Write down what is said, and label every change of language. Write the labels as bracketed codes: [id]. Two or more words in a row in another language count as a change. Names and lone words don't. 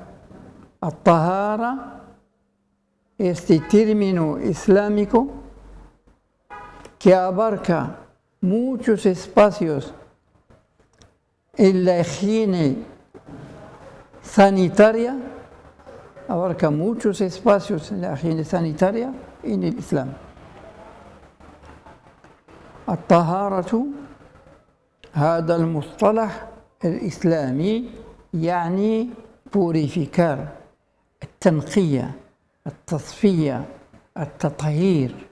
[es] At-tahara, este término islámico que abarca muchos espacios en la higiene sanitaria, abarca muchos espacios en la higiene sanitaria en el Islam. [ar] الطهارة هذا المصطلح الإسلامي يعني purificar, التنقية، التصفية، التطهير